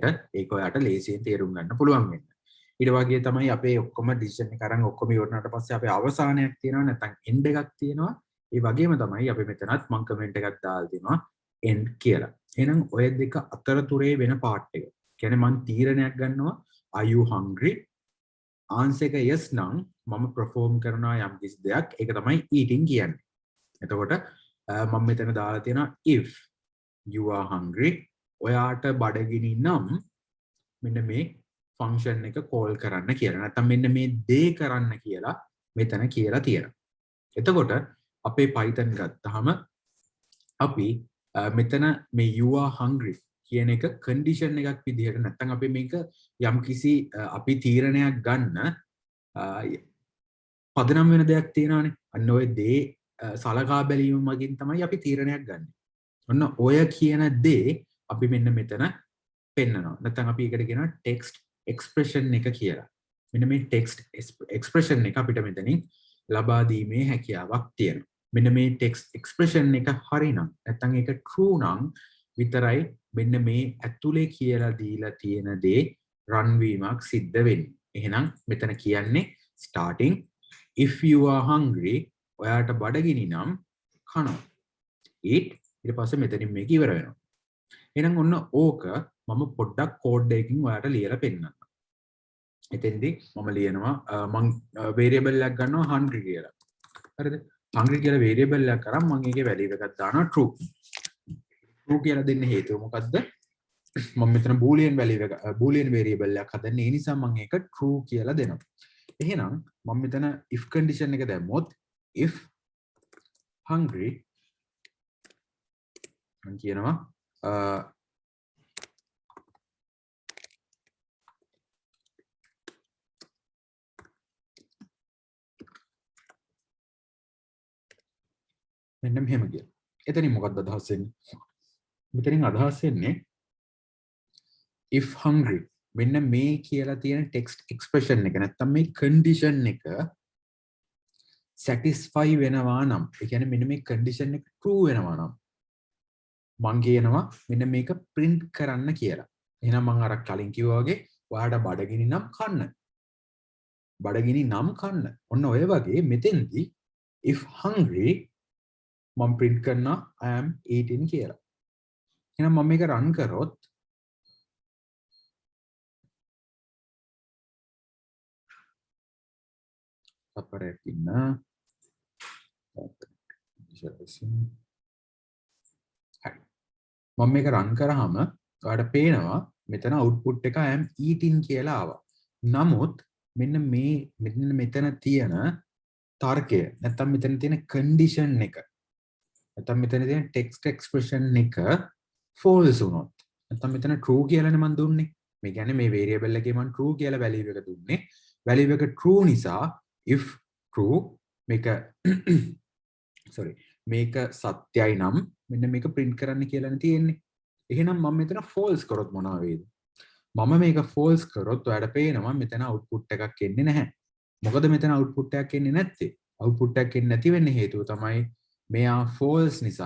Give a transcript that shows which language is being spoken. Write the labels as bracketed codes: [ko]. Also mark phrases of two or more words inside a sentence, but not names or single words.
[si] ඒක ඔයාට ලේසියෙන් තේරුම් ගන්න පුළුවන් වෙන්න. ඊට වගේ තමයි අපේ ඔක්කොම decision එක අරන් ඔක්කොම ඉවරනාට පස්සේ අපේ අවසානයක් තියෙනවා නැත්නම් end එකක් තියෙනවා. ඒ වගේම තමයි අපි මෙතනත් මම කමෙන්ට් එකක් දාලා දෙනවා end කියලා. එහෙනම් ඔය දෙක අතරතුරේ වෙන part එක. කියන්නේ මම තීරණයක් ගන්නවා [en] are you hungry? [si] answer එක yes නම් මම perform කරනවා යම් කිසි දෙයක්. ඒක තමයි eating කියන්නේ. එතකොට මම මෙතන දාලා තියෙනවා [en] if you are hungry [si] ඔයාට බඩගිනි නම් මෙන්න මේ ෆන්ක්ෂන් එක කෝල් කරන්න කියලා. නැත්නම් මෙන්න මේ දේ කරන්න කියලා මෙතන කියලා තියෙනවා. එතකොට අපේ Python ගත්තාම අපි මෙතන මේ [en] you are hungry [si] කියන එක කන්ඩිෂන් එකක් විදිහට නැත්නම් අපි මේක යම්කිසි අපි තීරණයක් ගන්න පදනම් වෙන දෙයක් තියෙනවානේ. අන්න ඔය දේ සලකා බැලීම මගින් තමයි අපි තීරණයක් ගන්න. ඔන්න ඔය කියන දේ අපි මෙන්න මෙතන පෙන්නනවා. නැත්නම් අපි ඒකට කියනවා [en] text expression [si] එක කියලා. මෙන්න මේ [en] text expression [si] එක අපිට මෙතනින් ලබා දීමේ හැකියාවක් තියෙනවා. මෙන්න මේ [en] text expression [si] එක හරිනම් නැත්නම් ඒක true නම් විතරයි මෙන්න මේ ඇතුලේ කියලා දීලා තියෙන දේ run වීමක් සිද්ධ වෙන්නේ. එහෙනම් මෙතන කියන්නේ [en] starting if you are hungry [si] ඔයාට බඩගිනි නම් කනවා. eat ඊට පස්සේ මෙතනින් මේක ඉවර වෙනවා. එහෙනම් ඔන්න ඕක මම පොඩ්ඩක් කෝඩ් එකකින් ඔයාට ලියලා පෙන්නන්නම්. එතෙන්දී මම ලියනවා මම variable එකක් ගන්නවා hungry කියලා. හරිද? hungry කියලා variable එකක් අරන් මම ඒකේ value එකක් දානවා true. true කියලා දෙන්න හේතුව මොකද්ද? මම මෙතන [en] boolean value [si] එක [en] boolean variable [si] එකක් හදන්නේ. ඒ නිසා මම ඒක true කියලා දෙනවා. එහෙනම් මම මෙතන [en] if condition [si] එක දැම්මොත් [en] if hungry [si] මම කියනවා මෙන්න මෙහෙම කියලා. එතනින් මොකක්ද අදහස් වෙන්නේ? මෙතනින් අදහස් වෙන්නේ [en] if hungry [si] මෙන්න මේ කියලා තියෙන [en] text expression [si] එක නැත්තම් මේ condition එක satisfy වෙනවා නම් ඒ කියන්නේ මෙන්න මේ condition එක true වෙනවා නම් මං කියනවා මෙන්න මේක print කරන්න කියලා. එහෙනම් මං අර කලින් කිව්වා වගේ ඔයාට බඩගිනි නම් කන්න. බඩගිනි නම් කන්න. ඔන්න ඔය වගේ මෙතෙන්දී [en] if hungry [si] මම print කරනවා [en] I am eating [si] කියලා. එහෙනම් මම මේක run කරොත් separate ඉන්න මම මේක run කරාම ඔයාලට පේනවා මෙතන output එක [en] I am eating [si] කියලා ආවා. නමුත් මෙන්න මෙතන තියෙන තර්කය නැත්නම් මෙතන තියෙන condition එක නැත්නම් මෙතන තියෙන [en] text expression [si] එක false වුණොත් නැත්නම් මෙතන true කියලානේ මම දුන්නේ. මේ කියන්නේ මේ variable එකේ මම true කියලා value එක දුන්නේ. value එක true නිසා [en] if true [si] මේක sorry මේක සත්‍යයි නම් මෙන්න මේක print කරන්න කියලානේ තියෙන්නේ. එහෙනම් මම මෙතන false කරොත් මොනවා වෙයිද? මම මේක false කරොත් ඔයාලට පේනවා මෙතන output එකක් එන්නේ නැහැ. මොකද මෙතන output එකක් එන්නේ නැත්තේ? output එකක් එන්නේ නැති වෙන්න හේතුව තමයි මෙයා false නිසා.